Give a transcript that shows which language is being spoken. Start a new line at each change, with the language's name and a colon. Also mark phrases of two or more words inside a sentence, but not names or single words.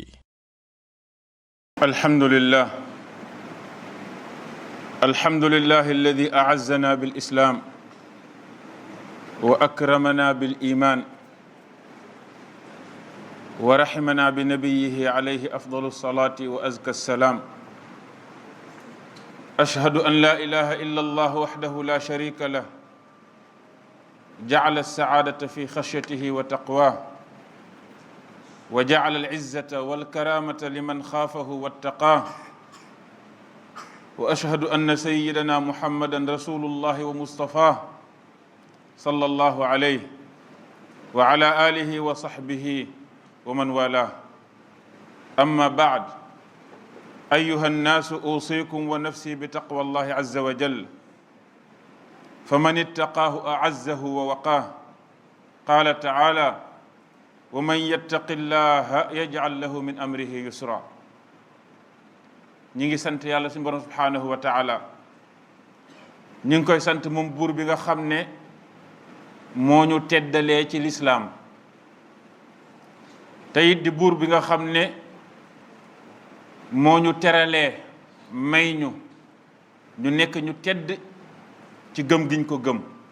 Arabic: الحمد لله الذي أعزنا بالإسلام وأكرمنا بالإيمان ورحمنا بنبيه عليه أفضل الصلاة وأزكى السلام. أشهد أن لا إله إلا الله وحده لا شريك له جعل السعادة في خشيته وتقواه وجعل العزة والكرامة لمن خافه واتقاه. وأشهد أن سيدنا محمدا رسول الله ومصطفاه صلى الله عليه وعلى آله وصحبه ومن والاه. أما بعد أيها الناس أوصيكم ونفسي بتقوى الله عز وجل فمن اتقاه أعزه ووقاه. قال تعالى ومن يتق الله يجعل له من أمره يسرا.
Wolof: ñi ngi sant yàlla suñu borom
Arabic: سبحانه وتعالى.
Wolof: ñi ngi koy sant moom buur bi nga xam ne moo ñu teddalee ci lislaam te it di buur bi nga xam ne moo ñu teralee may ñu nekk ñu tedd ci gëm giñ ko gëm.